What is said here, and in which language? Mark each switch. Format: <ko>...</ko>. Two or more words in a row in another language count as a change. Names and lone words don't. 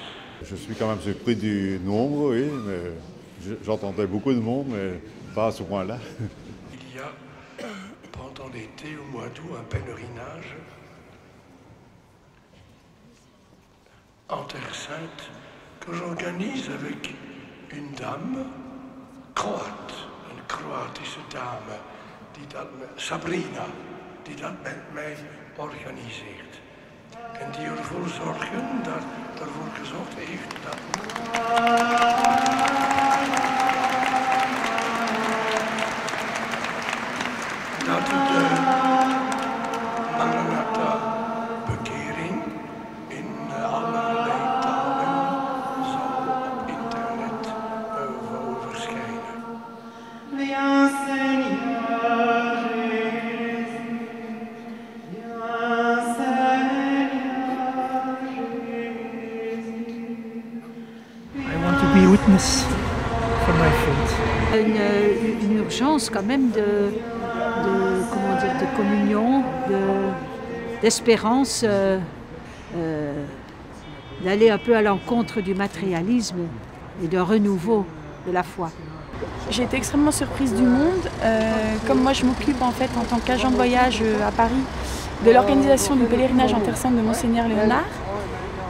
<fr>Je suis quand même surpris du nombre, oui, mais j'entendais beaucoup de monde, mais pas à ce point-là. Il y a, pendant l'été, au mois d'août, un pèlerinage en Terre Sainte que j'organise avec une dame croate, une</fr> <nl>Kroatische dame,</nl> <fr>Sabrina,</fr> <nl>die dat met mij organiseert. En die ervoor zorgen, daarvoor gezorgd heeft dat de Maranatha Bekering in allerlei talen zal op internet verschijnen.</nl> <en>I want to be a witness for my faith.</en> <fr>Une urgence quand même de communion, d'espérance, d'aller un peu à l'encontre du matérialisme et d'un renouveau de la foi. J'ai été extrêmement surprise du monde. Comme moi je m'occupe en fait en tant qu'agent de voyage à Paris de l'organisation du pèlerinage en Terre Sainte de Monseigneur Léonard.</fr>